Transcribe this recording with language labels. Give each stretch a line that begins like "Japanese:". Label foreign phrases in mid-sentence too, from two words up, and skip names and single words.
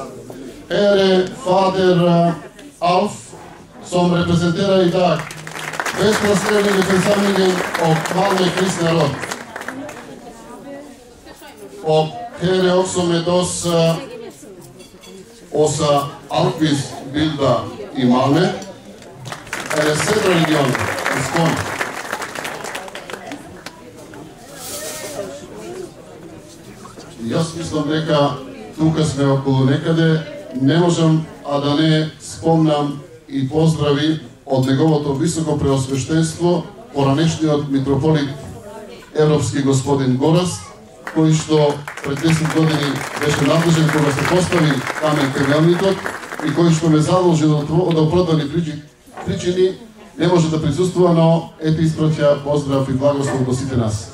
Swedish: Här är fader Alf som representerar idag Västra Slävlinge församlingen och Malmö kristna råd. Och här är också med oss Åsa Alkvist Bilda i Malmö. Här är södra regionen i Skåne.
Macedonian: Јас мислам дека тука сме околу некаде, не можам а да не спомнам и поздрави од неговото високо преосвештенство, поранешниот митрополит Европски господин Гораст, кој што пред 10 години беше надлежен кога се постави камен темелникот и кој што ме задолжи од оправдани причини не може да присуствува, но ете испраќа поздрав и благослов до сите нас.